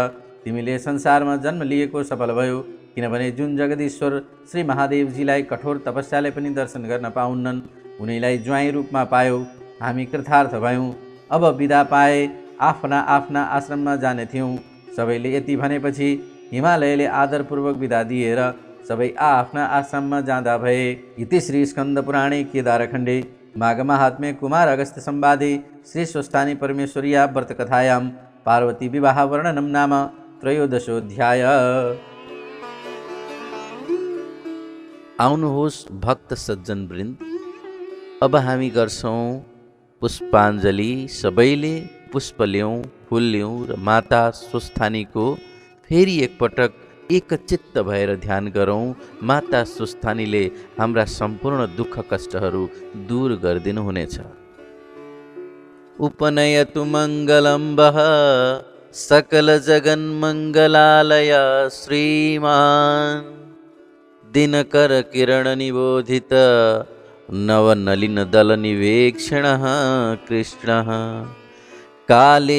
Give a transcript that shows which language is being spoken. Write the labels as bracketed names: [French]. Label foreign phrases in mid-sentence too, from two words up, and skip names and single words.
[Nepali] तिमीले संसारमा जन्म लिएको सफल भयो, किनभने जुन जगदीश्वर श्री महादेवजीलाई कठोर तपस्याले पनि दर्शन गर्न पाउन्नन्, उनीलाई ज्वाइँ रूपमा पायौ। हामी कृतार्थ भयौँ। अब बिदा पाए आफ्ना आफ्ना आश्रममा जाने थियौँ। सबैले यति भनेपछि हिमालयले आदरपूर्वक बिदा दिएर सबै आफ्ना आश्रममा जाँदा भए। [Sanskrit] इति श्री स्कन्द पुराणे केदारखण्डे माघ महात्म्ये कुमार अगस्त्य संवादे श्री स्वस्थानी परमेश्वर्या व्रतकथायां पार्वती विवाह वर्णनम नाम 13ओऽध्याय। [Nepali] आउनुहोस् भक्त सज्जन वृन्द, अब हामी गर्छौँ पुष्पाञ्जली। सबैले पुष्प ल्याउँ, फुल ल्याउँ र माता स्वस्थानीको फेरि एकपटक एकचित्त भएर ध्यान गरौँ। माता स्वस्थानीले हाम्रा सम्पूर्ण दुःख कष्टहरू दूर गरिदिनुहुनेछ। [Sanskrit] उपनयतु मङ्गलं वः सकल जगन्मङ्गलालय श्रीमान् दिनकर किरण निबोधित नवनलिन दल निवेक्षणः कृष्णः काले